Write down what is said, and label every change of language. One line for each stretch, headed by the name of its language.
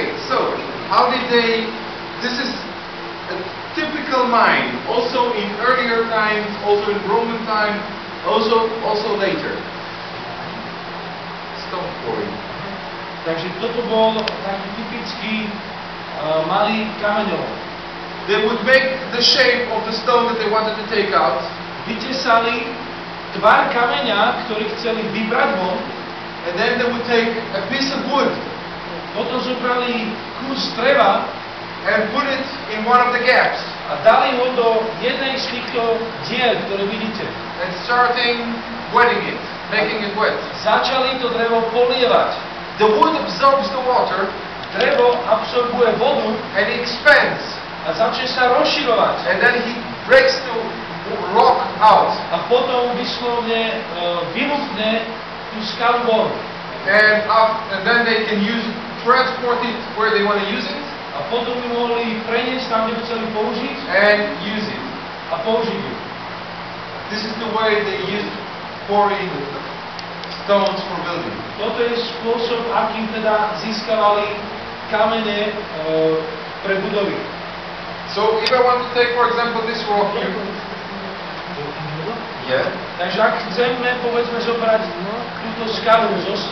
English: So, how did they, this is a typical mine, also in earlier times, also in Roman time, also later. Stone quarry.
Slovak: Takže toto bol taký typický malý kameňov.
English: They would make the shape of the stone that they wanted to take out,
Slovak: Vytesali tvar kameňa, ktorý chceli vybrať von,
English: and then they would take a piece of wood
Slovak: potom zobrali kus dreva
English: and put it in one of the gaps,
Slovak: a dali ho do jednej z týchto diel, ktoré vidíte.
English: and starting wetting it, making it wet.
Slovak: Začali to drevo polievať.
English: The wood absorbs the water
Slovak: Drevo absorbuje vodu
English: and it expands,
Slovak: a začne sa rozširovať.
English: and then he breaks the rock out,
Slovak: A potom vyslovne vylúpne tú skalu von.
English: and then they can transport it where they want to use it
Slovak: A potom ju mohli preniesť tam, kde by chceli použiť
English: and use it.
Slovak: a použiť ju.
English: This is the way they used pouring stones for building.
Slovak: Toto je spôsob, akým teda získavali kamene pre budovy.
English: So if I want to take, for example, this rock here, yeah,
Slovak: Takže ak chceme, povedzme, zobrať túto skalu zo